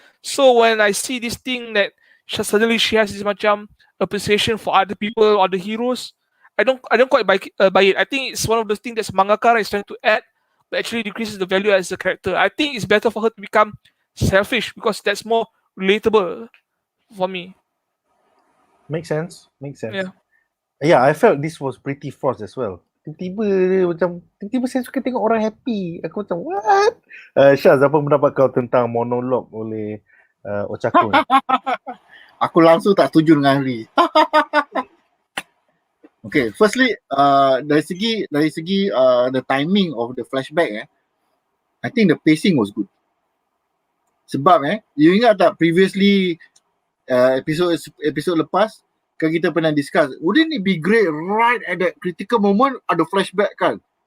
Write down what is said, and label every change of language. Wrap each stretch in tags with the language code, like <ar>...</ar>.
<en>So when I see this thing that suddenly she has this</en> <ms>macam</ms> <en>appreciation for other people, other heroes, I don't quite buy it. I think it's one of those things that mangaka is trying to add, but actually decreases the value as a character. I think it's better for her to become selfish because that's more relatable for me. Makes sense. Yeah. Yeah, I felt this was pretty forced as well.</en> <ms>Tiba-tiba saya suka tengok orang happy. Aku macam what? Syaz, apa pendapat kau tentang monolog oleh Ochako ni? Aku langsung tak setuju dengan Henry.</ms> <en>Okay, firstly,</en> <ms>dari segi</ms> <en>the timing of the flashback, I think the pacing was good.</en> <ms>Sebab</ms> <en>you</en> <ms>ingat tak</ms> <en>previously episode</en> <ms>lepas kan kita pernah</ms> <en>discuss, wouldn't it be great right at that critical moment</en> <ms>ada</ms> <en>flashback kan?</en>